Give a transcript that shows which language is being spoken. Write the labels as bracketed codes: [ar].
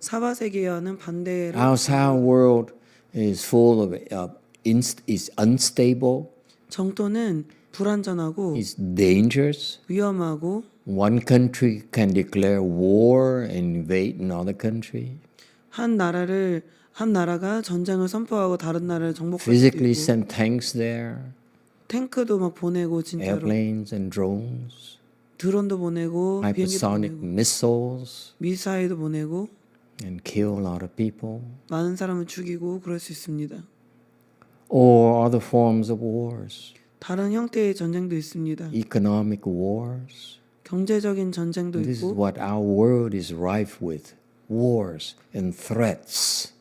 [ko] 사바세계와는 반대로 [en] Our Sao world is full of is unstable, [ko] 정도는 불안전하고 [en] is dangerous. [ko] 위험하고 [en] One country can declare war and invade another country. [ko] 한 나라가 전쟁을 선포하고 다른 나라를 정복할 수도 [en] Physically [ko] 있고 [en] send tanks there, [ko] 탱크도 막 보내고 진짜로 [en] airplanes and drones, [ko] 드론도 보내고 비행기도 [en] hypersonic [ko] 보내고 [en] missiles, [ko] 미사일도 보내고 [en] and kill a lot of people. [ko] 많은 사람을 죽이고 그럴 수 있습니다. [en] Or other forms of wars, [ko] 다른 형태의 전쟁도 있습니다. [en] economic wars. [ko] 경제적인 전쟁도 [en] This is [ko] 있고 [en] what our world is rife with, wars and threats